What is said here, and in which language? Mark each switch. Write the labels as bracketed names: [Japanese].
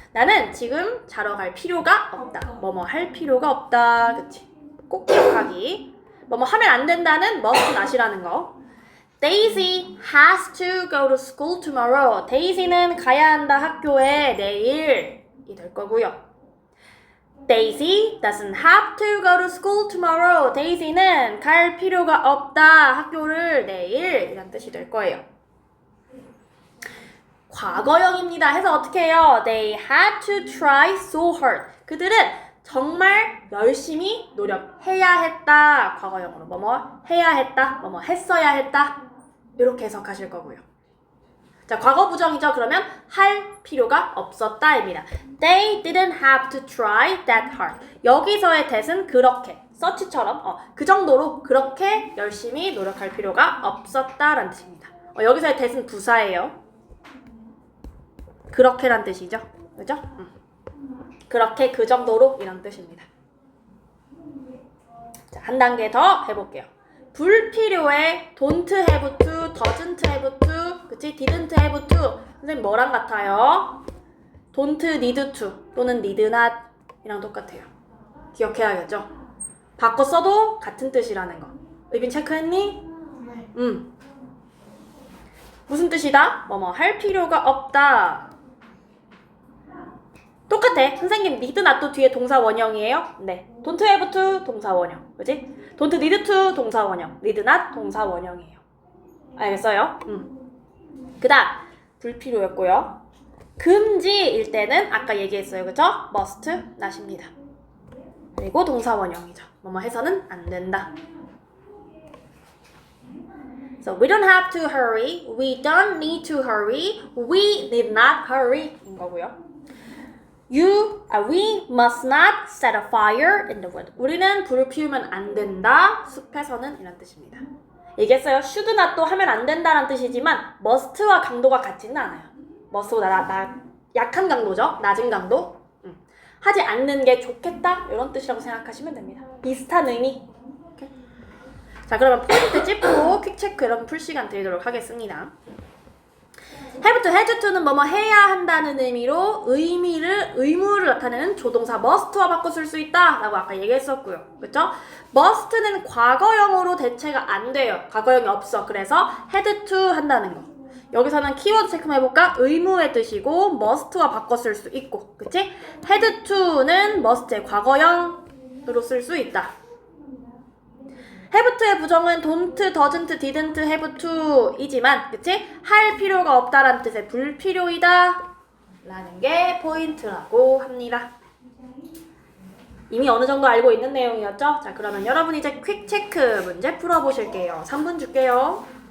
[Korean] 나는 지금 자러 갈 필요가 없다. 뭐뭐 할 필요가 없다. 그치? 꼭 기억하기. 뭐뭐 하면 안 된다는 must not이라는 거. [English] Daisy has to go to school tomorrow. [Korean] 데이지는 가야 한다 학교에 내일이 될 거고요. [English] Daisy doesn't have to go to school tomorrow. [Korean] 데이지는 갈 필요가 없다 학교를 내일 이란 뜻이 될 거예요. 과거형입니다. 해서 어떻게 해요? [English] They had to try so hard. [Korean] 그들은 정말 열심히 노력해야 했다. 과거형으로 뭐뭐 해야 했다. 뭐뭐 했어야 했다. 이렇게 해석하실 거고요. 자, 과거 부정이죠. 그러면 할 필요가 없었다입니다. [English] They didn't have to try that hard. [Korean] 여기서의 that은 그렇게 such처럼 그 정도로 그렇게 열심히 노력할 필요가 없었다라는 뜻입니다. 여기서의 that은 부사예요. 그렇게란 뜻이죠. 그죠? 그렇게 그 정도로 이런 뜻입니다. 자, 한 단계 더 해볼게요. 불필요해 don't have to, doesn't have to, 그치? didn't have to. 선생님 뭐랑 같아요? don't need to 또는 need not 이랑 똑같아요. 기억해야겠죠? 바꿔 써도 같은 뜻이라는 거. 의빈 체크했니? 네. 무슨 뜻이다? 뭐뭐 할 필요가 없다. 똑같아. 선생님 need not도 뒤에 동사 원형이에요? 네. don't have to 동사 원형. 그지? don't need to 동사 원형. need not 동사 원형이에요. 알겠어요? 그 다음 불필요였고요. 금지일 때는 아까 얘기했어요. 그죠? must not입니다. 그리고 동사 원형이죠. 뭐뭐 해서는 안 된다. [English] So we don't have to hurry. We don't need to hurry. We need not hurry. [Korean] 인 거고요. [English] We must not set a fire in the wood. [Korean] 우리는 불을 피우면 안 된다. 숲에서는 이런 뜻입니다. 얘기했어요. should not도 하면 안 된다라는 뜻이지만 must와 강도가 같지는 않아요. must보다 약한 강도죠. 낮은 강도. 하지 않는 게 좋겠다. 이런 뜻이라고 생각하시면 됩니다. 비슷한 의미. 오케이? 자, 그러면 포인트 짚고 퀵 체크 여러분 풀 시간 드리도록 하겠습니다. have to, had to는 뭐뭐 해야 한다는 의무를 나타내는 조동사 must와 바꿔 쓸 수 있다 라고 아까 얘기했었고요. 그쵸? must는 과거형으로 대체가 안 돼요. 과거형이 없어. 그래서 had to 한다는 거. 여기서는 키워드 체크만 해볼까? 의무의 뜻이고 must와 바꿔 쓸 수 있고, 그치? had to는 must의 과거형으로 쓸 수 있다. have to의 부정은 don't, doesn't, didn't, have to 이지만, 그치? 할 필요가 없다라는 뜻의 불필요이다 라는 게 포인트라고 합니다. 이미 어느 정도 알고 있는 내용이었죠? 자, 그러면 여러분 이제 퀵 체크 문제 풀어보실게요. 3분 줄게요.